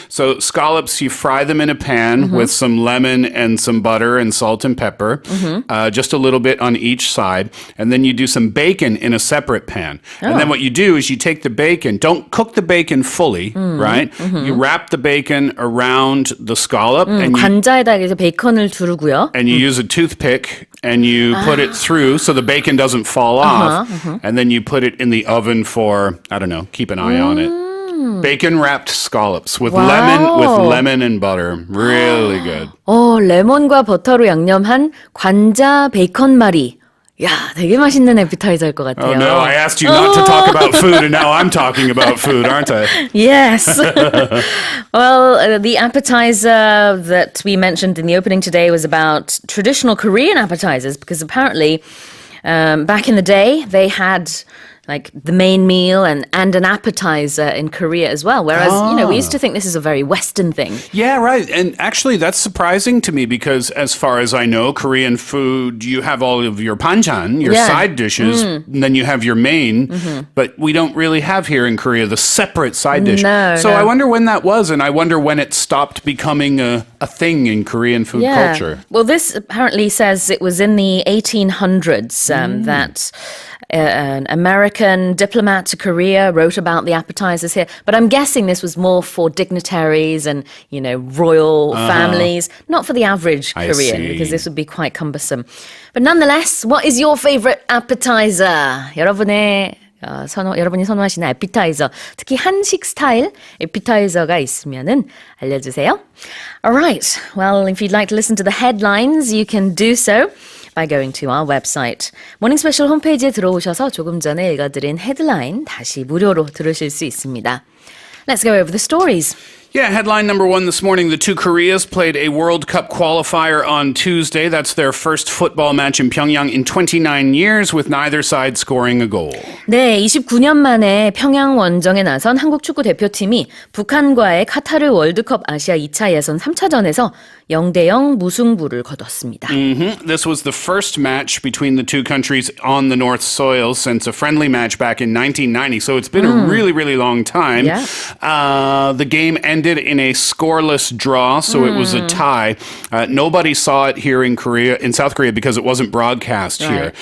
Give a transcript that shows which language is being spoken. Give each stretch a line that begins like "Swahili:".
English: So scallops, you fry them in a pan with some lemon and some butter and salt and pepper, just a little bit on each side. And then you do some bacon in a separate pan. And then what you do is you take the bacon, don't cook the bacon fully, right? You wrap the bacon around the scallop and
Korean: 관자에다 이제 베이컨을 두르고요.
English: you use a toothpick and you put it through so the bacon doesn't fall off. And then you put it in the oven for, I don't know, keep an eye on it. Bacon wrapped scallops with lemon and butter. Really good.
Korean: 레몬과 버터로 양념한 관자 베이컨 말이. 야, 되게 맛있는 appetizer일 것 같아요.
English: Oh no, I asked you not to talk about food and now I'm talking about food, aren't I? Yes. Well, the appetizer that we mentioned in the opening today was about traditional Korean appetizers because apparently back in the day they had like the main meal and an appetizer in Korea as well. Whereas, we used to think this is a very Western thing. Yeah, right. And actually, that's surprising to me because as far as I know, Korean food, you have all of your banchan, your side dishes, and then you have your main. But we don't really have here in Korea the separate side dish. So I wonder when that was, and I wonder when it stopped becoming a thing in Korean food culture. Well, this apparently says it was in the 1800s that an American diplomat to Korea wrote about the appetizers here. But I'm guessing this was more for dignitaries and, royal families, not for the average Korean, because this would be quite cumbersome. But nonetheless, what is your favorite appetizer?
Korean: 여러분이 선호하시는 appetizer, 특히 한식 스타일 appetizer가 있으면은 알려주세요.
English: All right. Well, if you'd like to listen to the headlines, you can do so by going to our website.
Korean: 모닝스페셜 홈페이지에 들어오셔서 조금 전에 읽어드린 헤드라인 다시 무료로 들으실 수 있습니다.
English: Let's go over the stories. Yeah, headline number 1 this morning. The two Koreas played a World Cup qualifier on Tuesday. That's their first football match in Pyongyang in 29 years with neither side scoring a goal.
Korean: 네, 29년 만에 평양 원정에 나선 한국 축구 대표팀이 북한과의 카타르 월드컵 아시아 2차 예선 3차전에서 0대0 무승부를 거뒀습니다.
English: This was the first match between the two countries on the North soil since a friendly match back in 1990. So it's been a really, really long time. Yeah. The game ended in a scoreless draw, so it was a tie. Nobody saw it here in South Korea, because it wasn't broadcast here.